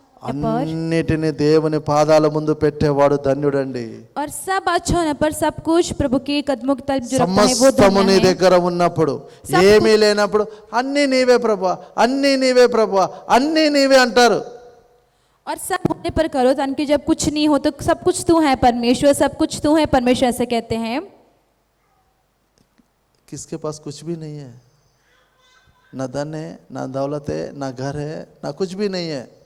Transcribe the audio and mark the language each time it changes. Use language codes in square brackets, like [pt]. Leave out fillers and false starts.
[te] అన్నిటిని దేవుని పాదాల ముందు పెట్టేవాడు ధన్యుడండి. [hi] और सब अच्छा होने पर सब कुछ प्रभु के कदमों की तरफ जो रखता है वो [te] సమస్తము నీ [hi] धन्य है। [te] దగ్గర ఉన్నప్పుడు, ఏమీ లేనప్పుడు అన్నీ నీవే ప్రభువా, అన్నీ నీవే ప్రభువా, అన్నీ నీవే అంటారు. [hi] और सब होने पर करो, ताकि जब कुछ नहीं हो तो सब कुछ तू है परमेश्वर, सब कुछ तू है परमेश्वर, ऐसे कहते हैं। किसके पास कुछ भी नहीं है, ना धन है, ना दौलत है, ना घर है, ना कुछ भी नहीं है.